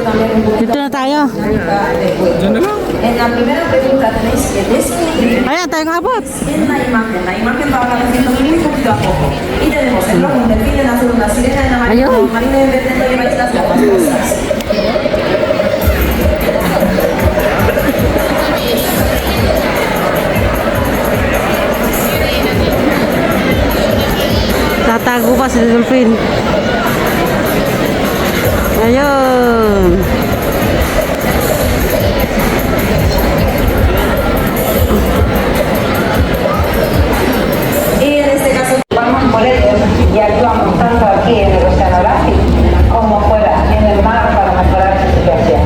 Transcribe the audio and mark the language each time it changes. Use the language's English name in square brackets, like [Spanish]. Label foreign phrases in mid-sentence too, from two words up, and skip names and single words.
[Filipino] Dito na tayo. [Spanish] En la primera pregunta tenéis que describir [Filipino] Ayan, tayo nga abot. [Spanish] en la imagen. La imagen va apareciendo muy poquito a poco. Y tenemos el logo, un delfín en azul, una sirena en amarillo, [Filipino] Ayun. [Spanish] un marino en verde, y lleváis las gafas rosas. [Filipino] Tatago pa si Dolphin. Ayun. [Spanish] Y en este caso Vamos por ellos y actuamos tanto aquí en el oceanográfico como fuera en el mar para mejorar su situación.